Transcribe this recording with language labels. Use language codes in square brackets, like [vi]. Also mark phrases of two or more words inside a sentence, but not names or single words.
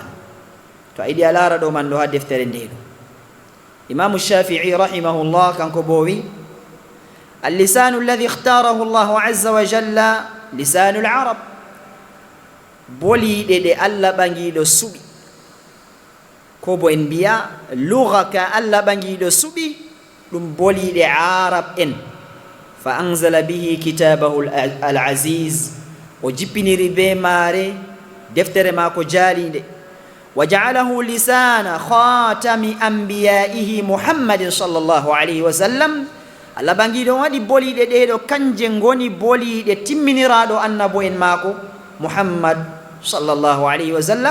[ff] To ayiɗi a laara ɗo man ɗo ha deftere nde ɗo imamu shafii rahimahullah kanko bowi [ar] اللسان الذي اختاره الله عز وجل لسان العرب, [ff] boliɗe ɗe allah ɓagiɗo suɓi, ko bo en mbiya luga ka allah ɓagiɗo suɓi ɗum boliɗe arab en. [ar] فأنزل به كتابه العزيز, [ff] o jippiniri be maare deftere maako jaalinde. [ar] وجعله لسان خاتم أنبيائه محمد صلى الله عليه وسلم, [ff] allah ɓagiɗo waɗi boliɗe ɗeɗo kanje ngoni boliɗe timminiraɗo annabo en maako muhammad [ar] صلى الله عليه وسلم.